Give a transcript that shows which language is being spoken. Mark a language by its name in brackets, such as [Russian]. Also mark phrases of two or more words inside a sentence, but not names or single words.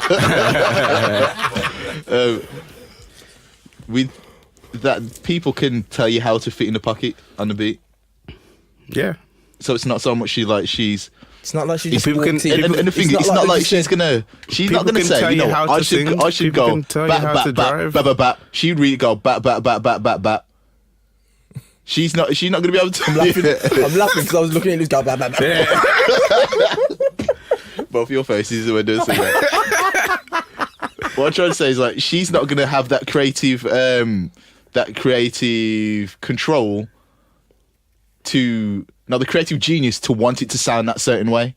[English] With that, people can tell you how to fit in the pocket on the beat. Yeah. So it's not so much she's. It's not like she If just people can- walked in. And the thing, it's not like she's not People gonna can say, tell you you know, how I to should sing, I should people go can tell you bat how bat to bat drive. bat bat bat. She'd really go bat bat bat bat bat bat. She's not gonna be able to. I'm laughing because I was looking at this guy. Blah, blah, blah. Both your faces were doing something. What I'm trying to say is like she's not gonna have that creative control the creative genius to want it to sound that certain way.